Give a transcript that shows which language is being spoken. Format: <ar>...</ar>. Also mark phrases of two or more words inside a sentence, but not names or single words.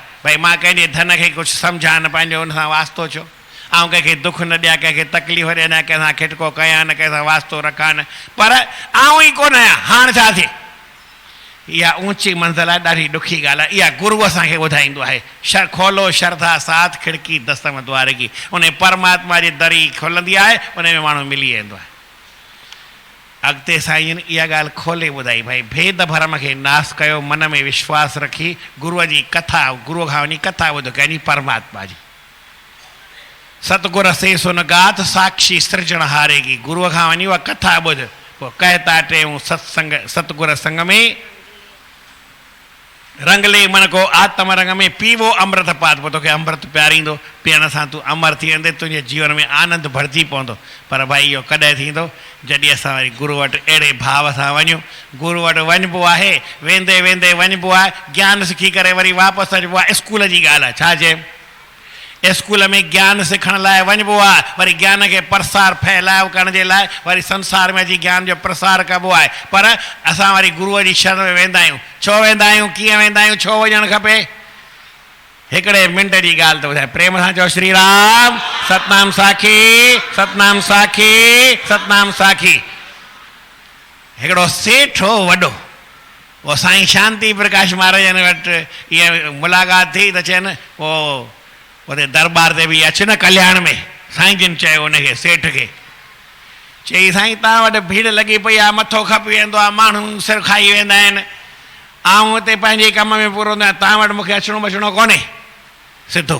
<sd>भई मां कंहिंजे धन खे कुझु सम्झां न, पंहिंजो हुन सां वास्तो छो, ऐं कंहिंखे दुख न ॾियां, कंहिंखे तकलीफ़ ॾियां, कंहिंसां खिटको कयां न, कंहिंसां वास्तो रखां न, पर आऊं ई कोन आहियां। हाणे छा थिए? इहा ऊंची मंज़िल आहे, ॾाढी ॾुखी ॻाल्हि आहे। इहा गुरू असांखे ॿुधाईंदो आहे,</sd> <hi>खोलो श्रद्धा साथ खिड़की दस्तम द्वार की।</hi> <sd>उन परमात्मा जी दरी खुलंदी आहे, उन में माण्हू मिली वेंदो आहे। अॻिते साईं इहा ॻाल्हि खोले ॿुधाई, भई भेद भरम खे नास कयो, मन में विश्वास रखी गुरूअ जी कथा, गुरूअ खां वञी कथा ॿुधो कंहिंजी परमात्मा जी।</sd> <hi>सतगुर से सुन गात साक्षी सृजण हारेगी।</hi> <sd>गुरूअ खां वञी उहा कथा ॿुध, पोइ</sd> <hi>कहता टेऊं सत्संग सतगुर संग में रंगले मन को आत्म रंग में पीवो अमृत पात।</hi> <sd>पोइ तोखे अमृत पियारींदो, पीअण सां तूं अमर थी वेंदे, तुंहिंजे जीवन में आनंद भरिजी पवंदो। पर भाई इहो कॾहिं थींदो? जॾहिं असां वरी गुरू वटि अहिड़े भाव सां वञूं। गुरू वटि वञिबो आहे, वेंदे वेंदे वञिबो आहे, ज्ञान सिखी करे वरी वापसि अचिबो आहे। स्कूल जी ॻाल्हि आहे, छा चए? स्कूल में ज्ञान सिखण लाइ वञिबो आहे, वरी ज्ञान खे प्रसार फैलाव करण जे लाइ वरी संसार में अची ज्ञान जो प्रसार कबो आहे। पर असां वरी गुरूअ जी शरण में वेंदा आहियूं। छो वेंदा आहियूं? कीअं वेंदा आहियूं? छो वञणु खपे? हिकिड़े मिंट जी ॻाल्हि थो ॿुधाए, प्रेम सां चओ श्री राम। सतनाम साखी, सतनाम साखी, सतनाम साखी। हिकिड़ो सेठ हो वॾो, उहो साईं शांति प्रकाश महाराजनि वटि ईअं मुलाक़ात थी त चयनि पोइ उते दरबार ते बि अच न कल्याण में। साईं जिन चयो उनखे सेठ खे, चई साईं तव्हां वटि भीड़ लॻी पई आहे, मथो खपी वेंदो आहे, माण्हू सिर खाई वेंदा आहिनि, ऐं हुते पंहिंजे कम में पूरो हूंदो आहे, तव्हां वटि मूंखे अचिणो बचिणो कोन्हे सिधो।</sd>